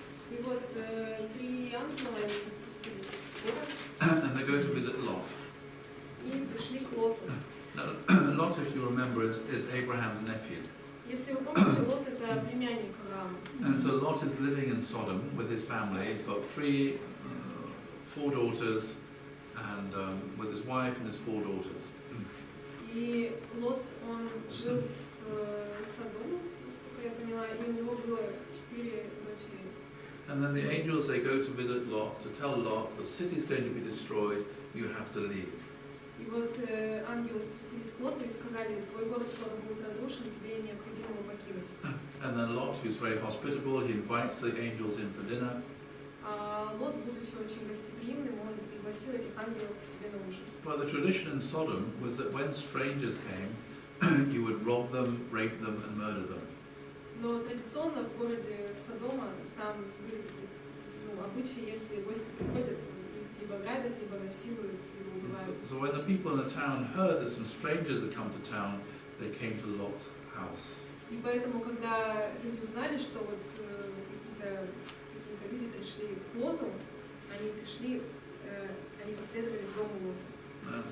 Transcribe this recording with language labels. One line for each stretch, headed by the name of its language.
Russian: И вот 3 ангела, они спустились в город
English: And they go to visit Lot.
Russian: и пришли к Лоту.
English: Now, Lot, if you remember, is Abraham's nephew.
Russian: Если вы помните, Лот – это племянник Авраама.
English: And so Lot is living in Sodom with his family. He's got 4 daughters, and with his wife and his 4 daughters.
Russian: И Лот, он жил в Содоме, насколько я поняла, и у него было 4 дочери.
English: And then the angels, they go to visit Lot, to tell Lot, the city's going to be destroyed, you have to leave.
Russian: И вот ангелы спустились к Лоту и сказали, твой город скоро будет разрушен, тебе необходимо его покинуть.
English: And then Lot, who's very hospitable, he invites the angels in for dinner.
Russian: А Лот, будучи очень гостеприимным, он пригласил этих ангелов к себе на ужин.
English: But the tradition in Sodom was that when strangers came, you would rob them, rape them, and murder them.
Russian: Но традиционно в городе в Содома там были такие обычаи, если гости приходят, либо грабят, либо насилуют, либо убивают.
English: So when the people in the town heard that some strangers had come to town, they came to Lot's house.
Russian: И поэтому, когда люди узнали, что вот какие-то люди пришли к Лоту, они пришли, они последовали к дому Лота.